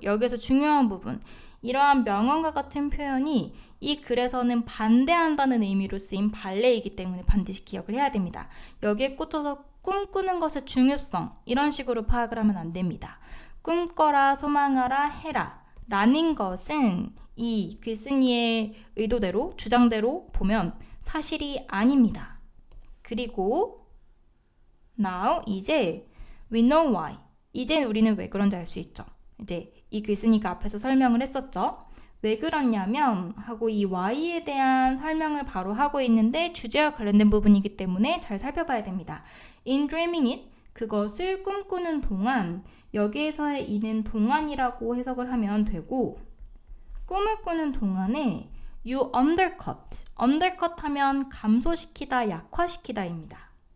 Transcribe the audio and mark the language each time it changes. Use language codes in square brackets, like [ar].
[ko] 여기서 중요한 부분, 이러한 명언과 같은 표현이 이 글에서는 반대한다는 의미로 쓰인 반례이기 때문에 반드시 기억을 해야 됩니다. 여기에 꽂혀서 꿈꾸는 것의 중요성 이런 식으로 파악을 하면 안 됩니다. 꿈꿔라, 소망하라, 해라 라는 것은 이 글쓴이의 의도대로, 주장대로 보면 사실이 아닙니다. 그리고 [en] now [ko] 이제 [en] we know why. [ko] 이제 우리는 왜 그런지 알 수 있죠. 이제 이 글쓴이가 앞에서 설명을 했었죠. 왜 그러냐면 하고 이 why에 대한 설명을 바로 하고 있는데 주제와 관련된 부분이기 때문에 잘 살펴봐야 됩니다. [en] In dreaming it, [ko] 그것을 꿈꾸는 동안, 여기에서의 이는 동안이라고 해석을 하면 되고 꿈을 꾸는 동안에 [en] you undercut, [ko] undercut 하면 감소시키다, 약화시키다입니다.